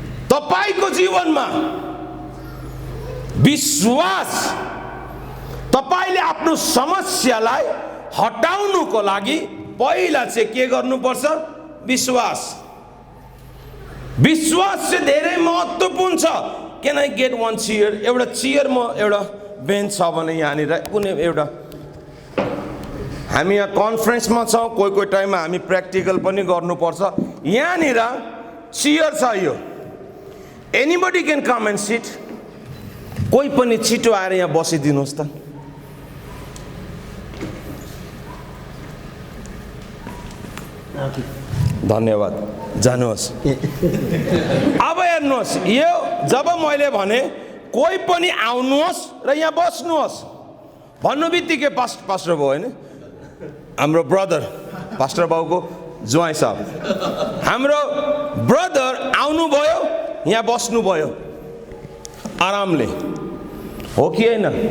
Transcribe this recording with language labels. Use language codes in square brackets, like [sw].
[ne] तपाईको जीवनमा विश्वास, तपाईले आफ्नो समस्यालाई हटाउनुको लागि पहिला चाहिँ के गर्नुपर्छ? विश्वास। विश्वास चाहिँ धेरै महत्त्वपूर्ण छ। [en] Can I get one chair? [ne] एउटा चेयर, म एउटा बेन्च छ भने यहाँनिर कुनै एउटा, हामी यहाँ कन्फरेन्समा छौँ, कोही कोही टाइममा हामी प्र्याक्टिकल पनि गर्नुपर्छ। यहाँनिर चेयर छ, यो [en] Anybody can come and sit. [ne] कोही पनि छिटो आएर यहाँ बसिदिनुहोस् त। धन्यवाद, जानुहोस्। अब हेर्नुहोस्, यो जब मैले भने कोही पनि आउनुहोस् र यहाँ बस्नुहोस् भन्नु बित्तिकै पास्टर भयो होइन, हाम्रो ब्रदर पास्टर बाउको ज्वाइँ साहब, हाम्रो ब्रदर आउनुभयो, यहाँ बस्नुभयो आरामले, हो कि होइन?